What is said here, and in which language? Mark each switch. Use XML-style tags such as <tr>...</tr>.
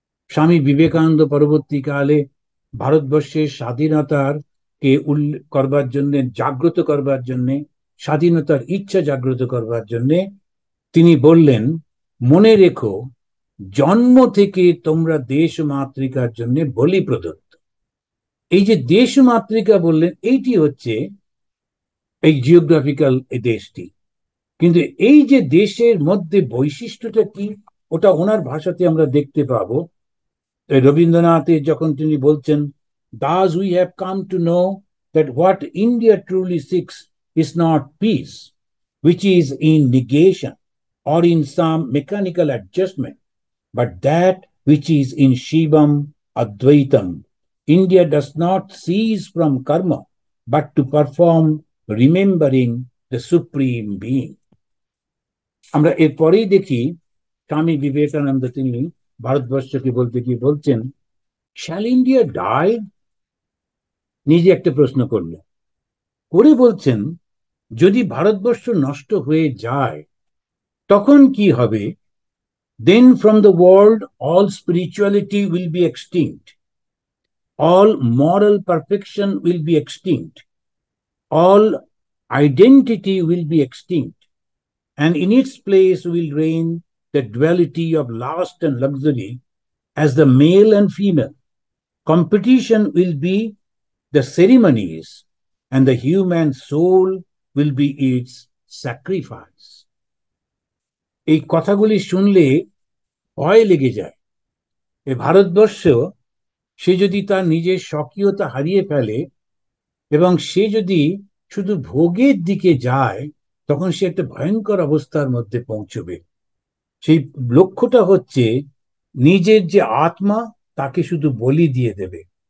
<bn>স্বামী বিবেকানন্দ পরবর্তীকালে ভারতবর্ষের স্বাধীনতার কে উল্লেখ করবার জন্য, জাগ্রত করবার জন্য, স্বাধীনতার ইচ্ছা জাগ্রত করবার জন্য তিনি বললেন, মনে রেখো, জন্ম থেকে তোমরা দেশ মাতৃকার জন্য বলি প্রদত্ত। এই যে দেশ মাতৃকা বললেন, এইটি হচ্ছে এই জিওগ্রাফিক্যাল এই দেশটি। কিন্তু এই যে দেশের মধ্যে বৈশিষ্ট্যটা কি, ওটা ওনার ভাষাতে আমরা দেখতে পাবো। রবীন্দ্রনাথের যখন তিনি বলছেন,</bn> <en>thus we have come to know that what India truly seeks is not peace, which is in negation or in some mechanical adjustment, but that which is in Shivam Advaitam. India does not cease from karma, but to perform, remembering the Supreme Being.</en> <bn>আমরা এরপরেই দেখি স্বামী বিবেকানন্দ তিনি ভারতবর্ষকে বলতে কি বলছেন,</bn> <en>shall India die,</en> <bn>নিজে একটা প্রশ্ন করলেন, করে বলছেন যদি ভারতবর্ষ নষ্ট হয়ে যায় তখন কি হবে,</bn> <en>Then from the world all spirituality will be extinct, all moral perfection will be extinct, all identity will be extinct, and in its place will reign the duality of lust and luxury as the male and female. Competition will be the ceremonies, and the human soul will be its sacrifice.</en> <bn>এই কথাগুলি শুনলে ভয় লেগে যায়। এই ভারতবর্ষ, সে যদি তার নিজের স্বকীয়তা হারিয়ে ফেলে এবং সে যদি শুধু ভোগের দিকে যায়, তখন সে একটা ভয়ঙ্কর অবস্থার মধ্যে পৌঁছবে। সেই লক্ষ্যটা হচ্ছে নিজের যে আত্মা, তাকে শুধু বলি দিয়ে দেবে।</bn>